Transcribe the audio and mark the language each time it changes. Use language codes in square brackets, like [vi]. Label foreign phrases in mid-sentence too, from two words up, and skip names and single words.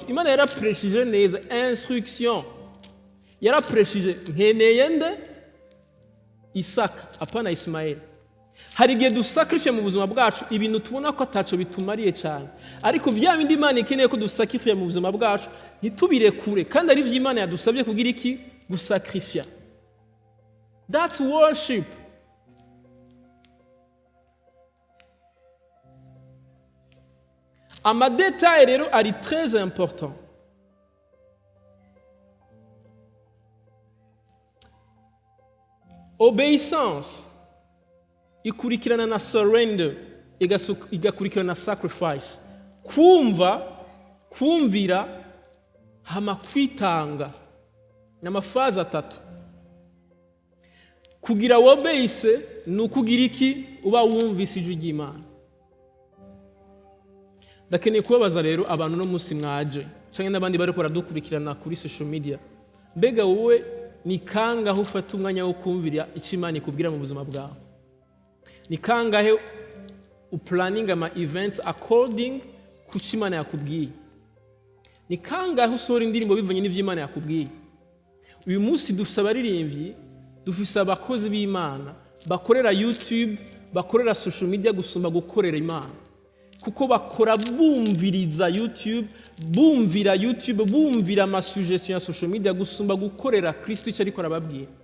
[rn] Imana yarapreshije neza instruction, yarapreshije nkeneye nde? Isaka, apana Ismaeli. Hari igihe dusakrifye mu buzima bwacu ibintu tubona ko ataco bitumariye cyane, ariko vya bindi Imana ikeneye ko dusakrifye mu buzima bwacu ntitubirekure, kandi ari vy'Imana yadusabye kugira iki? Gusakrifya. [en] That's worship. [rn] Amadetail rero ari [fr] très important. [rn] Obedience ikurikirana na surrender, igakurikirana na sacrifice. Kumvira hama kwitanga. N'amafaza atatu. Kugira wobeyise ni ukugira iki? Uba wumvise ijwi ry'Imana. Ndakeneye kubabaza rero abantu no munsi mwaje canke n'abandi bariko baradukurikirana kuri [en] social media, [rn] mbega wowe ni kangahe ufata umwanya wo kumvira icyo Imana ikubwira mu buzima bwawe? Ni kangahe uplanning ama events according ku cyo Imana yakubwiye? Ni kangahe usohora indirimbo bivanye n'ivyo Imana yakubwiye? Uyu munsi dufise abaririmbyi, dufise abakozi b'Imana bakorera YouTube, bakorera [en] social media [rn] gusumba gukorera Imana, kuko bakora bumviriza YouTube, bumvira amasuggestion ya [en] social media [rn] gusumba gukorera Kristo icyo ariko arababwira.